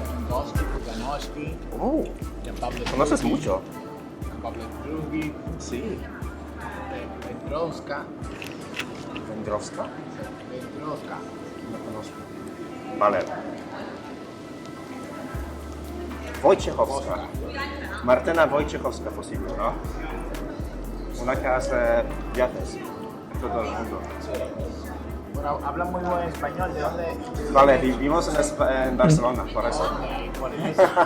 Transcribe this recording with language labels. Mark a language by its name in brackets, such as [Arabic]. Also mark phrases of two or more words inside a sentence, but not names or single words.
[Spanish] Ganowski, Jan Pablo conoces mucho. Pablo Drugi, Sí. Wędrowska. Wędrowska? Wędrowska. No conozco. Vale. Wojciechowska. Martyna Wojciechowska posible, ¿no? Una que hace viajes en todo el mundo. Bueno, habla muy buen español. ¿De dónde? Vale, vivimos en Barcelona, por eso. Por eso.